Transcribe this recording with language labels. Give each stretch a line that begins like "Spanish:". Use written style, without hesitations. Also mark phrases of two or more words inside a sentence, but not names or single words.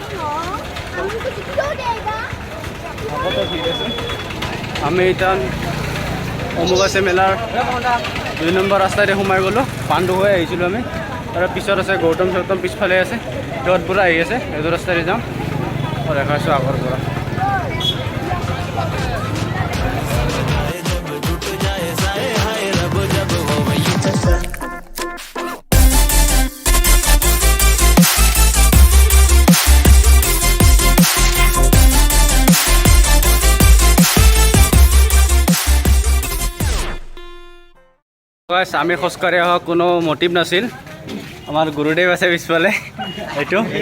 Assamese: আমি এতিয়া অম্বুবাচী মেলাৰ 2 নম্বৰ ৰাস্তাৰে সোমাই গ'লোঁ পাণ্ডু হৈ আহিছিলোঁ আমি আৰু পিছত আছে গৌতম পিছফালে আছে য'ত পৰা আহি আছে এইটো ৰাস্তাৰে যাম দেখাইছোঁ আগৰ পৰা
Hindi: जब टूट जाए साए हाय रब जब हो वही
Assamese: আমি খোজকাঢ়ি অহা কোনো মটিভ নাছিল আমাৰ গুৰুদেৱ আছে পিছফালে এইটো